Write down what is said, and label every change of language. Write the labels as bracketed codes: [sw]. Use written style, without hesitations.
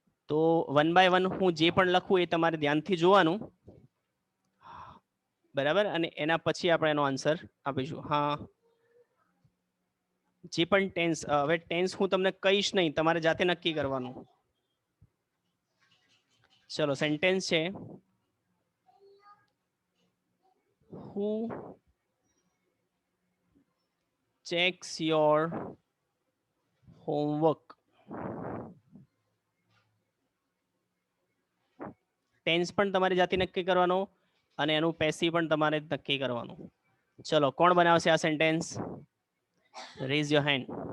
[gu] તો 1 બાય 1 હું જે પણ લખું એ તમારે ધ્યાનથી જોવાનું. બરાબર. અને એના પછી આપણે એનો આન્સર આપીશું. હા જે પણ ટેન્સ, હવે ટેન્સ હું તમને કહીશ નહીં, તમારે જાતે નક્કી કરવાનું. ચલો સેન્ટેન્સ છે, [en] who checks your homework. [gu] Tense પણ તમારે જાતે નક્કી કરવાનો અને એનું પેસિવ પણ તમારે નક્કી કરવાનું. ચલો કોણ બનાવશે આ સેન્ટેન્સ? [en] Raise your hand.